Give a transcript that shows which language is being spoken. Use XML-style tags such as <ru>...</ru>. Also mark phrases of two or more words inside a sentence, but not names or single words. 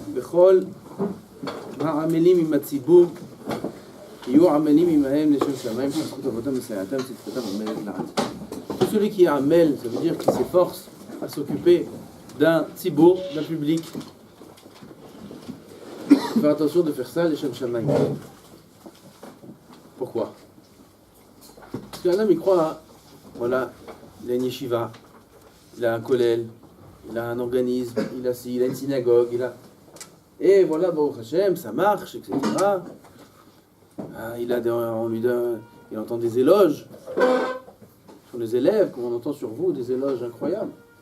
<he>וכל העמלים עם הציבור יהיו עמלים עמהם לשם שמיים שזכות עבודם מסייעתם וצדקתם עומדת לעד.</he> <fr>Tout celui qui est amel, ça veut dire qu'il s'efforce à s'occuper d'un ציבור, d'un public. Faire attention de faire ça</fr> <he>לשם שמיים.</he> <fr>Pourquoi? Parce qu'un homme il croit, voilà, il a une yeshiva, il a un kollel, il a un organisme, il a une synagogue, et voilà,</fr> <he>ברוך השם,</he> <fr>ça marche, etc. Il entend des éloges sur les élèves, comme on entend sur vous, des éloges incroyables.</fr>